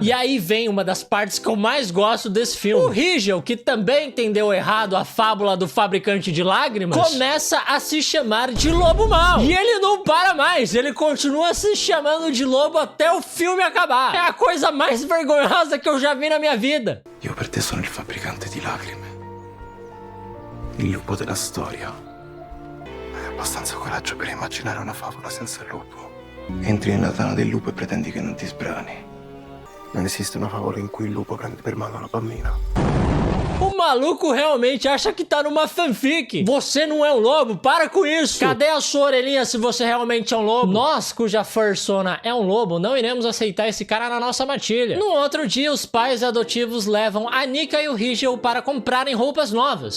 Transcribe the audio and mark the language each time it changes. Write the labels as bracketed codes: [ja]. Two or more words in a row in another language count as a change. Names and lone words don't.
[pt] E aí vem uma das partes que eu mais gosto desse filme. O Rigel, que também entendeu errado a fábula do fabricante de lágrimas, começa a se chamar de lobo mau. E ele não para mais, ele continua se chamando de lobo até o filme acabar. É a coisa mais vergonhosa que eu já vi na minha vida. [it] Io per te sono il fabbricante di lacrime. Il lupo della storia. Hai abbastanza coraggio per immaginare una favola senza il lupo. Entri nella tana del lupo e pretendi che non ti sbrani. Non esiste una favola in cui il lupo prende per mano la bambina. [pt] O maluco realmente acha que tá numa fanfic. Você não é um lobo, para com isso. Cadê a sua orelhinha se você realmente é um lobo? Nós, cuja persona é um lobo, não iremos aceitar esse cara na nossa matilha. No outro dia, os pais adotivos levam a Nika e o Rigel para comprarem roupas novas.